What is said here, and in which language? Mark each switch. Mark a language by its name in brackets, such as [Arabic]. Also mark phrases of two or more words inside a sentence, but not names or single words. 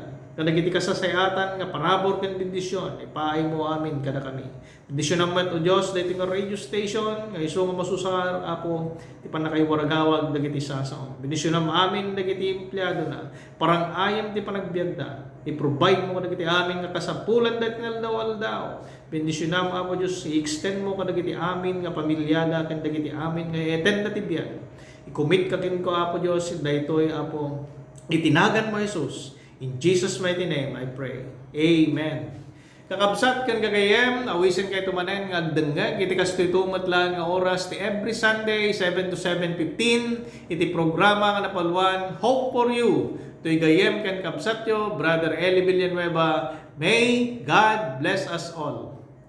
[Iloko] Kadagiti kasasayatan nga parabor ken bendisyon ipaay mo amin kada kami. Bendisyon naman o Dios dayto nga radio station nga isu nga masusar Apo ti panakaywaragawag dagiti sasaom. Bendisyon amin dagiti empleyado na parang ayam ti panagbiagda. I-provide mo kadagiti amin nga kasapulan dayto nga aldaw. Bendisyon mo Apo Dios i-extend mo kadagiti amin nga pamilyada ken dagiti amin nga i-attend na ti biag. I-commit ka kin ko Apo Dios daytoy Apo itinagan mo Jesus. [English] In Jesus mighty name I pray. [Iloko] Amen. Kakabsat kan gagayem awisin kay tumanen nga agdengeg iti kastitumat lang nga oras ti [English] every Sunday [Iloko] 7 to 7:15 iti programa nga napalwan Hope for You. Tuy gayem kan kabsatyo Brother Eli Villanueva. [English] May God bless us all.